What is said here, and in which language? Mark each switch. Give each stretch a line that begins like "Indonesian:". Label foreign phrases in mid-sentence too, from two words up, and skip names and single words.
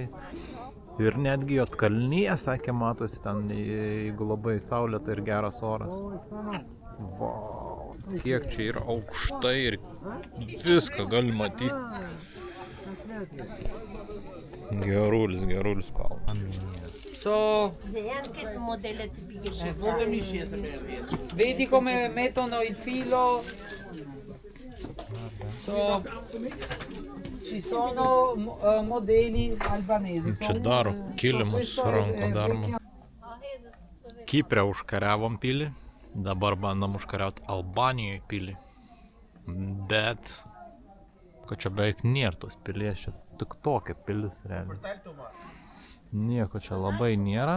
Lithuanian: Ir netgi Juodkalnija, sakė, matosi ten, jeigu labai saulėta ir geras oras. Vau, kiek čia yra aukštai ir viską gali matyti. Gerulis kalnas.
Italian: So, vedi come mettono il filo? So, ci sono modelli albanesi.
Lithuanian: Čia daro kilimus rankų darbo. Kiprę užkariavom pilį, dabar bandom užkariauti Albanijoje pilį. Bet, kad čia beveik nėra tos pilies, čia tik tokia pilis realiai. Nieko čia labai nėra.